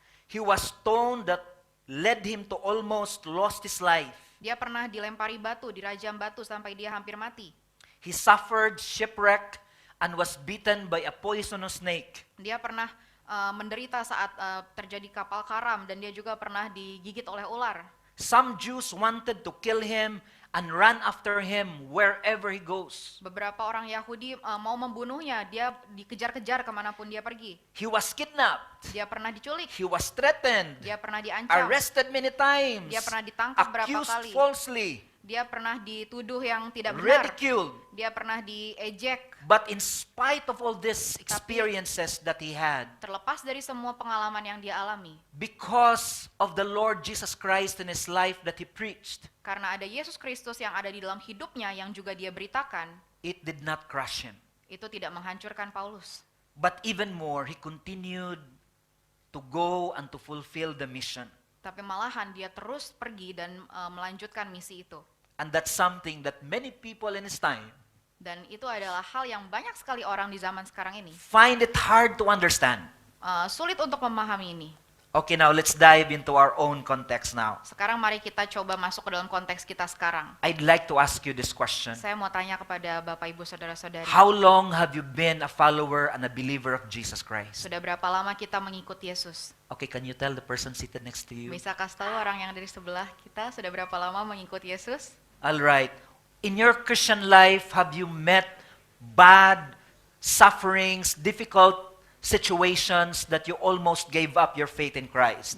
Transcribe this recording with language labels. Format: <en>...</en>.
<en>He was stoned that led him to almost lost his life.</en> <id>Dia pernah dilempari batu, dirajam batu sampai dia hampir mati.</id> <en>He suffered shipwreck and was beaten by a poisonous snake.</en> <id>Dia pernah menderita saat terjadi kapal karam dan dia juga pernah digigit oleh ular.</id> <en>Some Jews wanted to kill him and run after him wherever he goes.</en> <id>Beberapa orang Yahudi mau membunuhnya, dia dikejar-kejar kemanapun dia pergi.</id> <en>He was kidnapped.</en> <id>Dia pernah diculik,</id> <en>He was threatened,</en> <id>dia pernah diancam,</id> <en>arrested many times,</en> <id>dia pernah ditangkap berapa</id> <en>accused</en> <id>kali,</id> <en>falsely,</en> <id>dia pernah dituduh yang tidak benar,</id> <en>ridiculed.</en> <id>dia pernah diejek.</id> <en>But in spite of all these experiences that he had,</en> <id>Terlepas dari semua pengalaman yang dia alami,</id> <en>because of the Lord Jesus Christ in his life that he preached,</en> <id>karena ada Yesus Kristus yang ada di dalam hidupnya yang juga dia beritakan,</id> <en>it did not crush him.</en> <id>itu tidak menghancurkan Paulus.</id> <en>But even more, he continued to go and to fulfill the mission.</en> <id>Tapi malahan dia terus pergi dan melanjutkan misi itu.</id> <en>And that's something that many people in his time</en> <id>Dan itu adalah hal yang banyak sekali orang di zaman sekarang ini</id> <en>find it hard to understand.</en> <id>sulit untuk memahami ini.</id> <en>Okay, now let's dive into our own context now.</en> <id>Sekarang mari kita coba masuk ke dalam konteks kita sekarang.</id> <en>I'd like to ask you this question.</en> <id>Saya mau tanya kepada Bapak Ibu Saudara-saudari.</id> <en>How long have you been a follower and a believer of Jesus Christ?</en> <id>Sudah berapa lama kita mengikut Yesus?</id> <en>Okay, can you tell the person seated next to you?</en> <id>Bisa kasih tahu orang yang dari sebelah kita sudah berapa lama mengikut Yesus?</id> <en>All right. In your Christian life, have you met bad sufferings, difficult situations that you almost gave up your faith in Christ?</en>